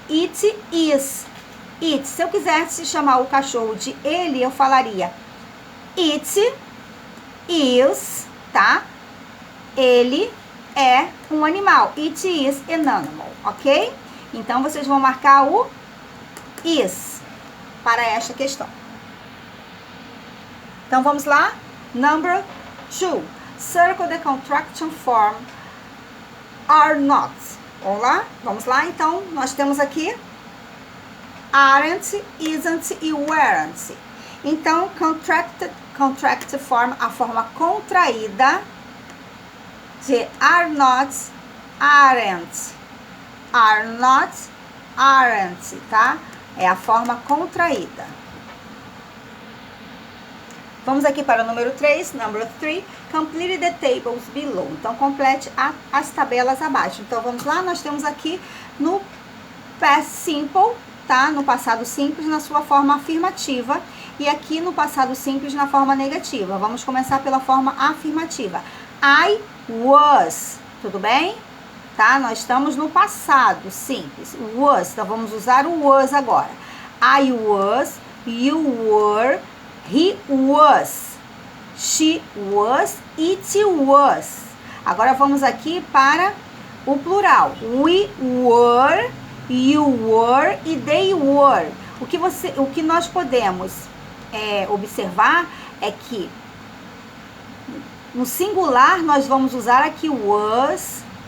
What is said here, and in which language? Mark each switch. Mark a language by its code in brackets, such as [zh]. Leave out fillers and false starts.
[pt] It is. It. Se eu quisesse chamar o cachorro de ele, eu falaria it is, tá? Ele é um animal. [en] It is an animal, ok? [pt] Então, vocês vão marcar o is para esta questão. Então, vamos lá? Number 2. [en] Circle the contraction form are not. [pt] Vamos lá? Então, nós temos aqui aren't, isn't e weren't. Então, contract form, a forma contraída de are not, aren't. [en] Are not, aren't, [pt] tá? É a forma contraída. Vamos aqui para o número 3, [en] number 3. Complete the tables below. [pt] Então, complete as tabelas abaixo. Então, vamos lá, nós temos aqui no past simple, tá? No passado simples, na sua forma afirmativa. E aqui no passado simples, na forma negativa. Vamos começar pela forma afirmativa. [en] I was, [pt] tudo bem? Tá? Nós estamos no passado simples. [en] Was, [pt] então vamos usar o was agora. [en] I was, you were, he was, she was, it was. [pt] Agora vamos aqui para o plural. [en] We were, you were e they were. [pt] O que nós podemos observar é que no singular nós vamos usar aqui was.